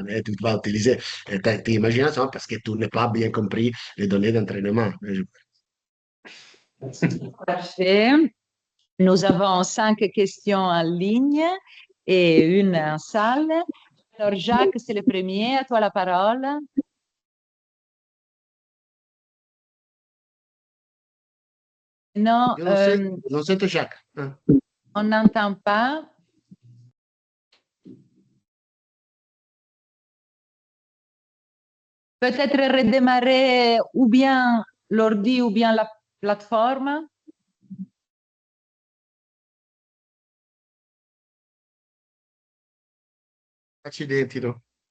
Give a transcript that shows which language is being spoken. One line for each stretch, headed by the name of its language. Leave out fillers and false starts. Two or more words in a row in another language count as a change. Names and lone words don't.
French: Et tu vas utiliser ta imagination parce que tu n'as pas bien compris les données d'entraînement. Parfait. Nous avons 5 questions en ligne et une en salle. Alors, Jacques, c'est le premier. À toi la parole. Non,
Italian: Non sento Jacques.
French: on n'entend pas. Peut-être redémarrer ou bien l'ordi ou bien la plateforme.
Italian: Accidenti, no?